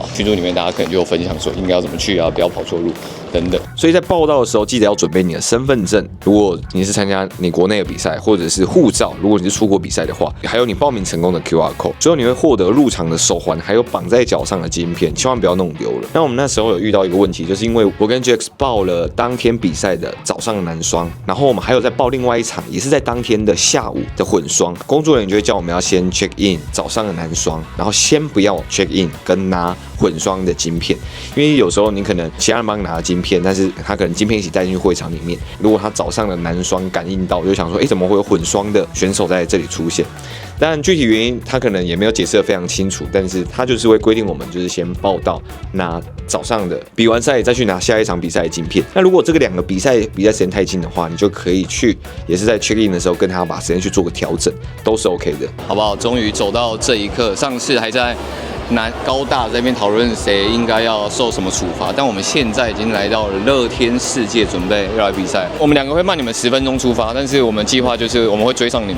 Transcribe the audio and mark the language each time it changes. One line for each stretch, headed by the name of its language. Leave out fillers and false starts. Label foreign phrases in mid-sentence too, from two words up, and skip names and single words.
Chinese: 群組裡面大家可能就有分享說應該要怎麼去啊，不要跑錯路等等。所以在報到的時候，記得要準備你的身份證，如果你是參加你國內的比賽，或者是護照，如果你是出國比賽的話，還有你報名成功的
English: QR code。
Chinese: 最後你會獲得入場的手環，還有綁在腳上的晶片，千萬不要弄丟了。那我們那時候有遇到一個問題，就是因為我跟 Jax 報了當天比賽的早上的男雙，然後我們還有在報另外一場，也是在當天的下午的混雙。工作人員就會叫我們要先
English: check in
Chinese: 早上的男双，然後先不要
English: check in
Chinese: 跟拿混雙的晶片，因為有時候你可能其他人幫你拿了晶片，但是他可能晶片一起带進去會場裡面。如果他早上的男雙感應到，就想說，怎麼會有混雙的選手在這裡出現？但具體原因他可能也沒有解釋得非常清楚，但是他就是會規定我們就是先報到拿早上的，比完賽再去拿下一場比賽的晶片。那如果這個2個比賽時間太近的話，你就可以去，也是在
English: check in
Chinese: 的時候跟他把時間去做個調整，都是 OK 的，好不好？終於走到這一刻，上次還在高大在那邊討論誰應該要受什麼處罰，但我們現在已經來到了樂天世界，準備要來比賽。我們2個會慢你們10分鐘出發，但是我們計劃就是我們會追上你們。